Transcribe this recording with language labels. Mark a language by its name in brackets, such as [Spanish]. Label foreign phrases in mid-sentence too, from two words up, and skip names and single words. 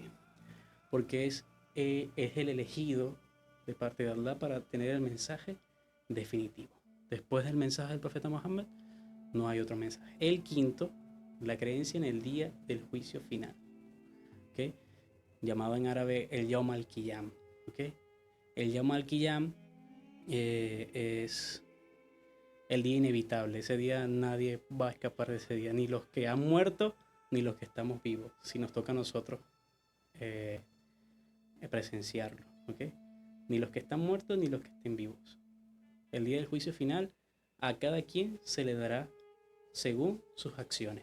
[Spanish] Porque es el elegido de parte de Allah para tener el mensaje definitivo. Después del mensaje del profeta Muhammad, no hay otro mensaje. El quinto, la creencia en el día del juicio final, ¿okay? Llamado en árabe el [Arabic] يوم القيام. [Spanish] ¿Okay? El [Arabic] يوم القيام [Spanish] es el día inevitable. Ese día nadie va a escapar de ese día, ni los que han muerto, ni los que estamos vivos, si nos toca a nosotros presenciarlo. ¿Okay? Ni los que están muertos, ni los que estén vivos. El día del juicio final, a cada quien se le dará según sus acciones.